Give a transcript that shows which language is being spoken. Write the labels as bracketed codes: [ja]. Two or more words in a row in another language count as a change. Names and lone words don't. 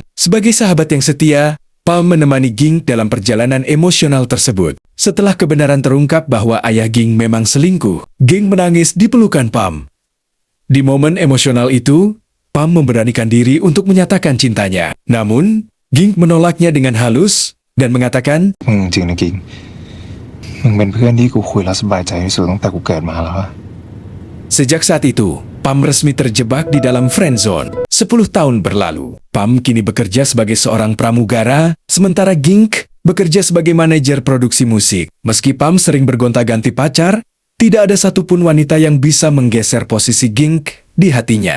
[id] Sebagai sahabat yang setia, Pam menemani Ging dalam perjalanan emosional tersebut. Setelah kebenaran terungkap bahwa ayah Ging memang selingkuh, Ging menangis di pelukan Pam. Di momen emosional itu, Pam memberanikan diri untuk menyatakan cintanya. Namun, Ging menolaknya dengan halus dan mengatakan, [th] จริงๆนะกิ่งมึงเป็นเพื่อนที่กูคุยแล้วสบายใจที่สุดตั้งแต่กูเกิดมาแล้วอะ [id] Sejak saat itu, Pam resmi terjebak di dalam friendzone. 10 tahun berlalu, Pam kini bekerja sebagai seorang pramugara, sementara Ging bekerja sebagai manajer produksi musik. Meski Pam sering bergonta-ganti pacar, tidak ada satupun wanita yang bisa menggeser posisi Ging di hatinya.